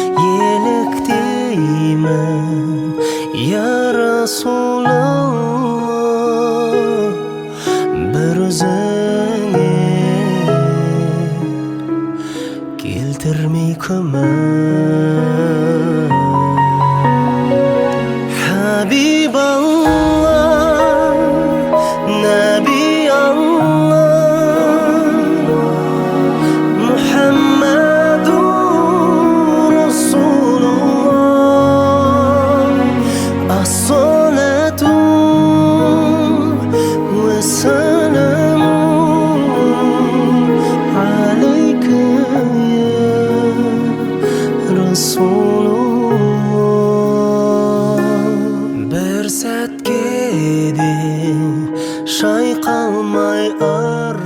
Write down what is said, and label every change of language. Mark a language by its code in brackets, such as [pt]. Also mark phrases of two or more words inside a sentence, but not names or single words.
[kk] Еліктеймін [ar] يا رسول الله, [kk] бір өзіңе келтірмей күмән. [ar] Хабибаллах, نبي الله, محمد رسول الله، الصلاة والسلام عليك يا رسول الله. [kk] Бір сәтке де шайқалмай